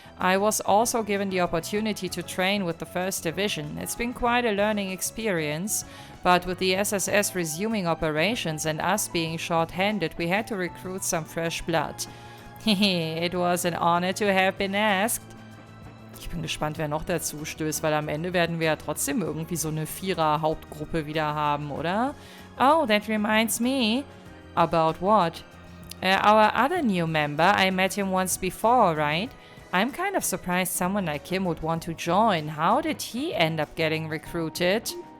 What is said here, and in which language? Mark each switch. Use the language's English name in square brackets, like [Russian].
[English] I was also given the opportunity to train with the 1st Division. It's been quite a learning experience, but with the SSS resuming operations and us being short-handed, we had to recruit some fresh blood. It was an honor to have been asked. [German] Ich bin gespannt, wer noch dazu stößt, weil am Ende werden wir ja trotzdem irgendwie so eine Vierer-Hauptgruppe wieder haben, oder? [English] Oh, that reminds me. About what? Our other new member, I met him once before, right? I'm kind of surprised someone like him would want to join. How did he end up getting recruited?